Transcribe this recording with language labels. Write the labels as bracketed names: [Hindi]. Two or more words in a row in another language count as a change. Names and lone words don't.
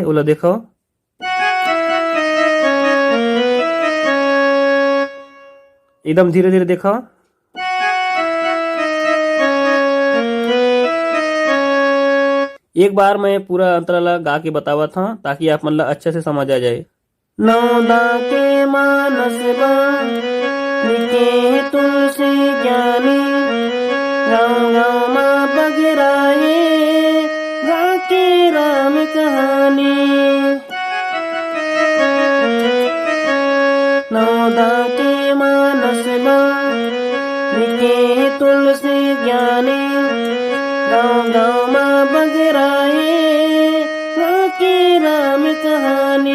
[Chhattisgarhi] ओला देखो एकदम धीरे धीरे देखो। एक बार मैं पूरा अंतराला गा के बतावा था ताकि आप मतलब अच्छे से समझ आ जाए। नवधा के मानस बर लिखे तुलसी ज्ञानी, गाँव गाँव में बगराए गा के राम कहानी। नवधा के मानस बर लिखे तुलसी ज्ञानी, गाँव गाँव में बगराए गा के राम कहानी।